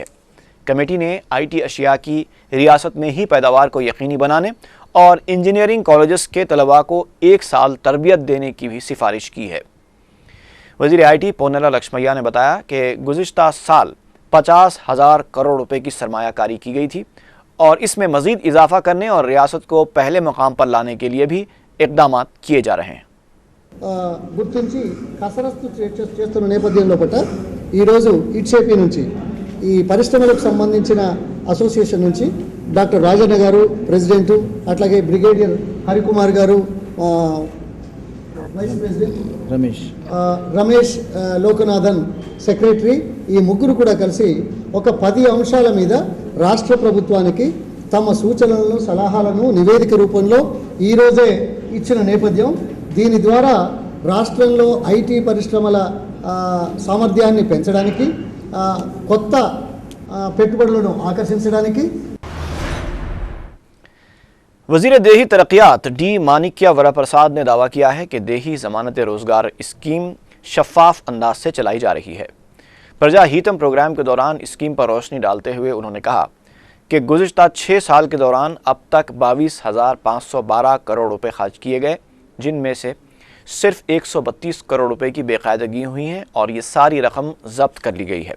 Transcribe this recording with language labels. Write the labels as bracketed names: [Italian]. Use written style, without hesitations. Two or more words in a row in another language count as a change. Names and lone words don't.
[Urdu] کمیٹی نے آئی ٹی اشیاء کی ریاست میں ہی پیداوار کو یقینی بنانے اور [English] engineering colleges [Urdu] کے طلباء کو 1 سال تربیت دینے کی بھی سفارش کی ہے۔ وزیر آئی ٹی پونالا لکشمیا نے بتایا کہ گزشتہ سال 50,000 کروڑ روپے کی سرمایہ کاری کی گئی تھی اور اس میں مزید اضافہ کرنے اور ریاست کو پہلے مقام پر لانے کے لیے بھی اقدامات کیے جا رہے ہیں۔ [Telugu] గుర్తించి కసరత్తు చేస్తున్న నేపథ్యంలో పట్ల ఈరోజు ఇట్సేపీ నుంచి ఈ పరిశ్రమలకు సంబంధించిన అసోసియేషన్ నుంచి డాక్టర్ రాజన్న గారు ప్రెసిడెంటు, అట్లాగే బ్రిగేడియర్ హరికుమార్ గారు [English] vice president, [Telugu] రమేష్ లోకనాథన్ సెక్రటరీ, ఈ ముగ్గురు కూడా కలిసి ఒక 10 అంశాల మీద రాష్ట్ర ప్రభుత్వానికి తమ సూచనలను సలహాలను నివేదిక రూపంలో ఈరోజే ఇచ్చిన నేపథ్యం. దీని ద్వారా రాష్ట్రంలో ఐటీ పరిశ్రమల సామర్థ్యాన్ని పెంచడానికి, కొత్త పెట్టుబడులను ఆకర్షించడానికి [Urdu] وزیر دیہی ترقیات ڈی مانکیا وراپرساد نے دعویٰ کیا ہے کہ دیہی ضمانت روزگار اسکیم شفاف انداز سے چلائی جا رہی ہے. پرجا ہتم پروگرام کے دوران اسکیم پر روشنی ڈالتے ہوئے انہوں نے کہا کہ گزشتہ 6 سال کے دوران اب تک 22,512 کروڑ روپے خرچ کیے گئے، جن میں سے صرف 132 کروڑ روپے کی بے قاعدگی ہوئی ہے اور یہ ساری رقم ضبط کر لی گئی ہے.